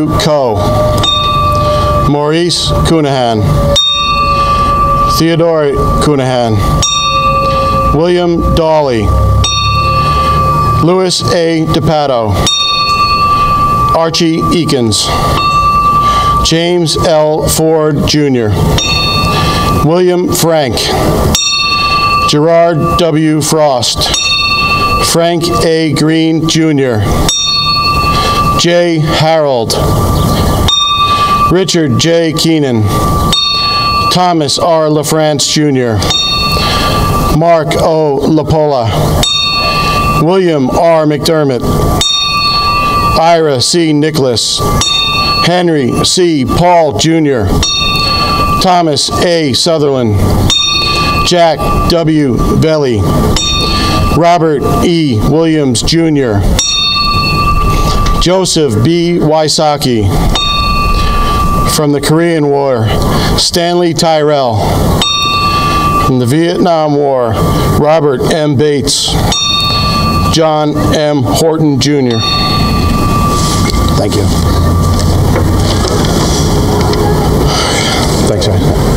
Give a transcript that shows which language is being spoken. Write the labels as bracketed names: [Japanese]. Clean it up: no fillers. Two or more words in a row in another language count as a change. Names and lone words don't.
[English] Coe, Maurice Cunahan, Theodore Cunahan, William Dawley, Louis A. DePato, Archie Eakins, James L. Ford Jr., William Frank, Gerard W. Frost, Frank A. Green Jr., J. Harold, Richard J. Keenan, Thomas R. LaFrance Jr., Mark O. LaPola, William R. McDermott, Ira C. Nicholas, Henry C. Paul Jr., Thomas A. Sutherland, Jack W. Velli, Robert E. Williams Jr., Joseph B. Wysocki. From the Korean War, Stanley Tyrell. From the Vietnam War, Robert M. Bates, John M. Horton Jr. Thank you. Thanks, Ed.